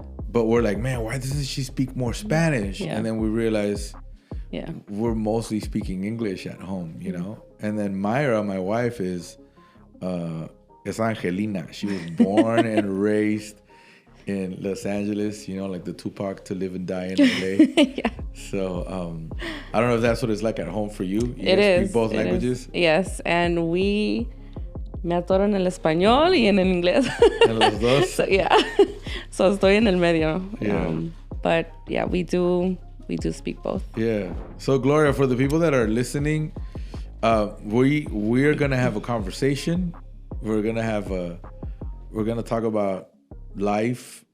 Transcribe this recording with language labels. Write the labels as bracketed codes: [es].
[en] But we're like, man, why doesn't she speak more Spanish? Yeah. And then we realize we're mostly speaking English at home, you know? And then Myra, my wife, is Angelina. She was born and raised in Los Angeles, you know, like the Tupac To Live and Die in LA. Yeah. So I don't know if that's what it's like at home for you. You guys speak both languages? Yes, and [es] me atoro en el español y en el inglés. En los dos? [en] So, yeah. So [es] estoy en el medio. [en] Yeah. But yeah, we do speak both. Yeah. So Gloria, for the people that are listening, we're gonna have a conversation. We're gonna talk about life.